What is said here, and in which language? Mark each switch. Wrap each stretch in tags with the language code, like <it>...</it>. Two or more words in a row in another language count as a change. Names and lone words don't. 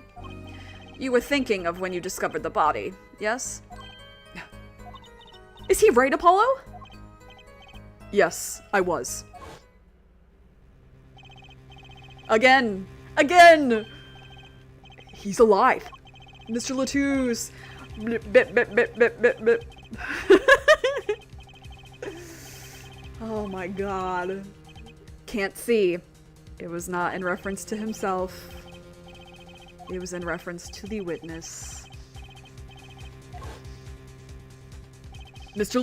<en>You were thinking of when you discovered the body, yes? Is he right, Apollo? Yes, I was. Again! He's alive. Mr. Latouche. Blip, bip, bip, bip, bip, bip, bip. Oh my god. Can't see. It was not in reference to himself. It was in reference to the witness. Mr.</en>